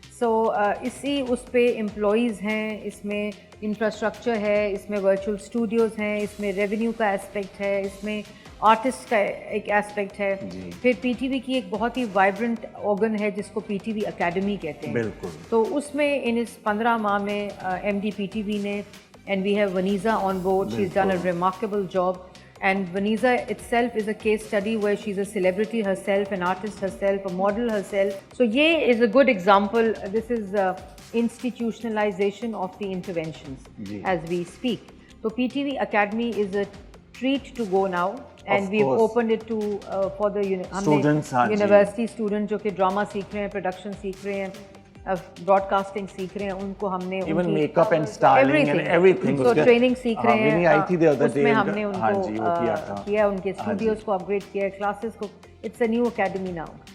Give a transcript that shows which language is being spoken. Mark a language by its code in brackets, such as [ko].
[ur] سو اسی اس پہ امپلائیز ہیں, اس میں انفراسٹرکچر ہے, اس میں ورچوئل اسٹوڈیوز ہیں, اس میں ریونیو کا اسپیکٹ ہے, اس میں آرٹسٹ کا ایک اسپیکٹ ہے. پھر پی ٹی وی کی ایک بہت ہی وائبرنٹ آرگن ہے جس کو پی ٹی وی اکیڈمی کہتے ہیں. بالکل. تو اس میں ان اس 15 ماہ میں M D P T V نے, [en] And we have Vanessa on board, she is done a remarkable job. And Vanisa itself is a case study where she's a celebrity herself, an artist herself, a model herself. So ye is a good example. This is institutionalization of the interventions as we speak. So PTV Academy is a treat to go now, and we've opened it to for the students, [ur] university students جو کہ drama سیکھ رہے ہیں, production سیکھ رہے ہیں, Broad casting سیکھ رہے ہیں, ان کو ہم نے [en] even make up and styling and everything, [ur] تو ٹریننگ سیکھ رہے ہیں. آئی تھی [en] the other day, [ur] اس میں ہم نے ان کو کیا, ان کے اسٹوڈیوز کو اپ گریڈ کیا, کلاسز کو. [en] It's a new academy now.